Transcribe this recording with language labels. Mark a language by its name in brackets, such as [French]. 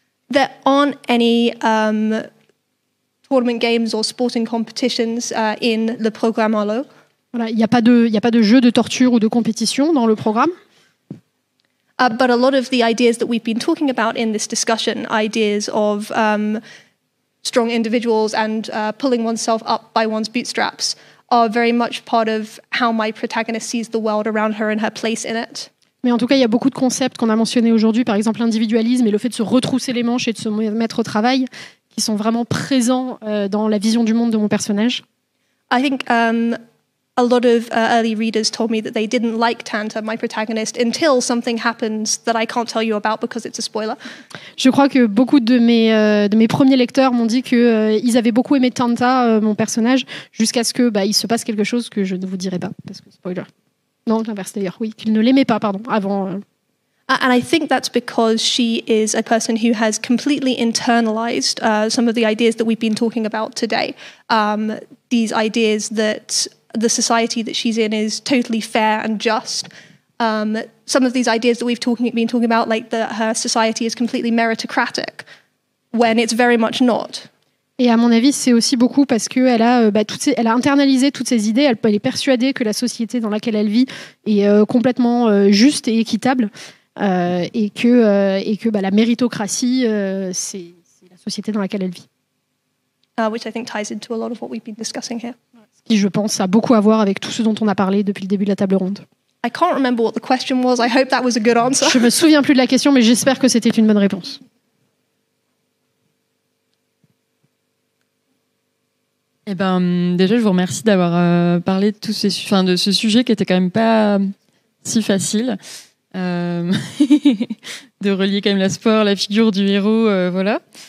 [English] There aren't any tournament games or sporting competitions in the programme Arlo. [French] Voilà, il n'y a pas de jeu de torture ou de compétition dans le programme. [English] But a lot of the ideas that we've been talking about in this discussion, ideas of strong individuals and pulling oneself up by one's bootstraps, are very much part of how my protagonist sees the world around her and her place in it. [French] Mais en tout cas, il y a beaucoup de concepts qu'on a mentionnés aujourd'hui, par exemple l'individualisme et le fait de se retrousser les manches et de se mettre au travail, qui sont vraiment présents dans la vision du monde de mon personnage. [English] I think a lot of early readers told me that they didn't like Tanta, my protagonist, until something happens that I can't tell you about because it's a spoiler. [French] Je crois que beaucoup de mes premiers lecteurs m'ont dit qu'ils avaient beaucoup aimé Tanta, mon personnage, jusqu'à ce que il se passe quelque chose que je ne vous dirai pas, parce que spoiler. Non, l'inverse d'ailleurs, oui, qu'ils ne l'aimaient pas, pardon, avant. [English] And I think that's because she is a person who has completely internalized some of the ideas that we've been talking about today. These ideas that the society that she's in is totally fair and just. Some of these ideas that we've been talking about, like that her society is completely meritocratic, when it's very much not. [French] Et à mon avis, c'est aussi beaucoup parce qu'elle elle a internalisé toutes ces idées, elle est persuadée que la société dans laquelle elle vit est complètement juste et équitable, et que la méritocratie, c'est la société dans laquelle elle vit. [English] Which I think ties into a lot of what we've been discussing here. [French] Qui, je pense, a beaucoup à voir avec tout ce dont on a parlé depuis le début de la table ronde. [English] I can't remember what the question was. I hope that was a good answer. [French] Je me souviens plus de la question, mais j'espère que c'était une bonne réponse. Eh ben, déjà, je vous remercie d'avoir parlé de de ce sujet qui était quand même pas si facile. De relier quand même la sport, la figure du héros, voilà.